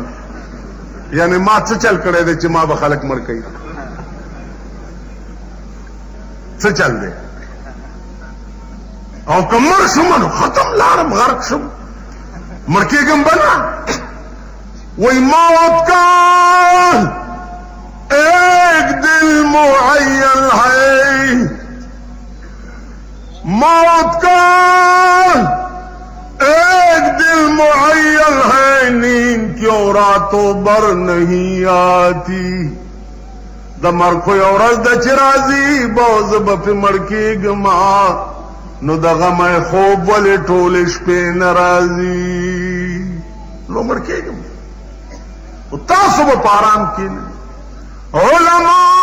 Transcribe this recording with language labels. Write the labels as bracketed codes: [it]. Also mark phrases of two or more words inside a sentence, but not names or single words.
[ps] یعنې ما څه چل کړی دی چې ما به خلک مړ کوي؟ څه چل دی؟ او که مر شم نو ختم لارم غرق شم مړ کېږم به نه وای [ur] موت کا ایک دل معین ہے موت کا ایک دل معین ہے نیند کیوں راتوں بر نہیں آتی [ps] د مرګ خو یو ورځ ده چې راځي به زه به پې مړ کېږما نو د غمه خوب ولې ټولې شپې نه راځي نو مړ کېږم خو تاسو به په آرام کښېنئ علما